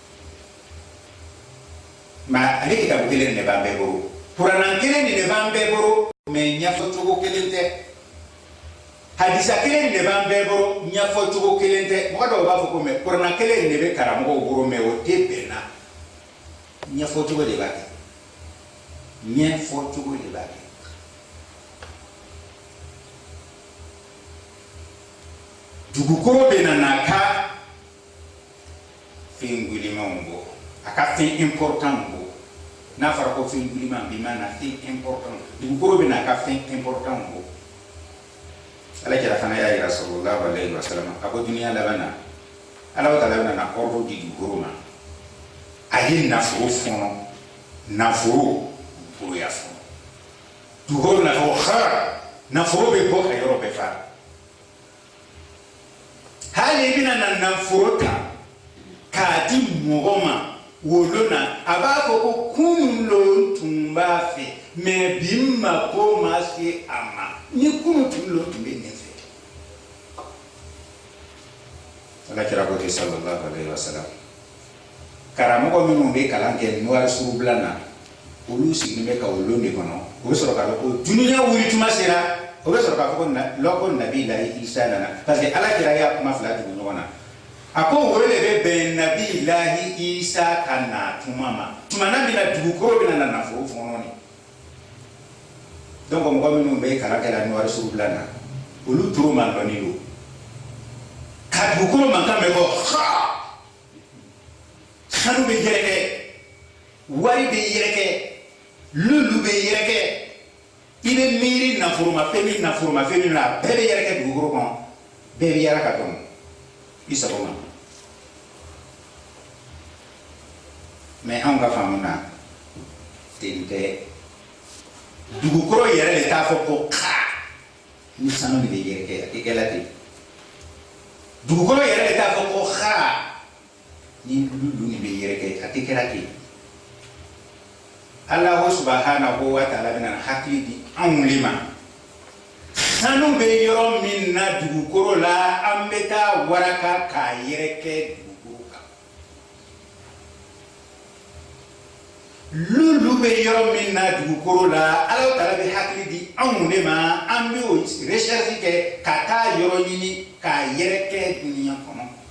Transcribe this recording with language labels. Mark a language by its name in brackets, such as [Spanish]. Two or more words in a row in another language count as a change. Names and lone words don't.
[Bambara] mais ale kitabu kelen de b'an bɛɛ bolo kuranna kelen de b'an bɛɛ bolo mais ɲɛfɔcogo kelen tɛ hadisa kelen de b'an bɛɛ bolo ɲɛfɔcogo kelen tɛ mɔgɔ dɔw b'a fɔ ko mais kuranna kelen de bɛ karamɔgɔw bolo mais o tɛ bɛn na ɲɛfɔcogo de b'a kɛ ɲɛfɔcogo de b'a kɛ dugukolo bɛ na n'a ka fɛn gwɛlɛmanw bɔ a ka fɛn important bɔ n'a fɔra ko fɛn gwɛlɛman bi ma na fɛn important dugukolo bɛ n'a ka fɛn important bɔ ala kɛra fana y'a yira [Arabic] صلى الله عليه وسلم [Bambara] a ko duniya laban na ala ta'ala bɛna na ordre di dugukolo ma a ye nafolo fɔnɔ nafolo dugukolo y'a fɔnɔ dugukolo nafolo ha nafolo bɛ bɔ ka yɔrɔ bɛɛ fa hali i bɛna na nafolo ta k'a di mɔgɔ ma wolo na a b'a fɔ ko kunun lo tun b'a fɛ mais bi mako ma se a ma ni kunun tun lo tun bɛ ne fɛ ala kira ko ten [Arabic] صلى الله عليه وسلم [Bambara] karamɔgɔ minnu bɛ kalan kɛ [French] noir sur blanc [Bambara] na olu sigilen bɛ ka wolo de kɔnɔ o bɛ sɔrɔ k'a fɔ ko duniya wuli tuma sera o bɛ sɔrɔ k'a fɔ ko lɔko nabi lahi isa nana [French] parce que [Bambara] ala kira y'a kuma fila tugu ɲɔgɔn na a ko o de bɛ bɛn nabi lahi isa ka na tuma ma tuma na min na dugukolo bɛ na nafolo fɔnɔ ni donc mɔgɔ minnu bɛ kalan kɛ la [French] noir sur blanc [Bambara] na olu toro man dɔɔni don ka dugukolo mankan bɛ bɔ ha sanu bɛ yɛrɛkɛ wari bɛ yɛrɛkɛ lulu bɛ yɛrɛkɛ i bɛ miiri nafolomafɛn min nafolomafɛn min na a bɛɛ bɛ yɛrɛkɛ dugukolo kɔnɔ bɛɛ bɛ yɛrɛ ka dɔn i sago ma mais anw ka faamu na ten tɛ dugukolo yɛrɛ de t'a fɔ ko ka ni sanu de bɛ yɛrɛkɛ a tɛ kɛ la ten dugukolo yɛrɛ de t'a fɔ ko ka ni lulu de bɛ yɛrɛkɛ a tɛ kɛ la ten [Arabic] الله سبحانه وتعالى [Bambara] bɛna hakili di anw le ma sanu bɛ yɔrɔ min na dugukolo la an bɛ taa waraka k'a yɛrɛkɛ dugukolo kan lulu bɛ yɔrɔ min na dugukolo la [Arabic] الله تعالى [Bambara] bɛ hakili di anw le ma an bɛ o recherche kɛ ka taa yɔrɔ ɲini k'a yɛrɛkɛ duniya kɔnɔ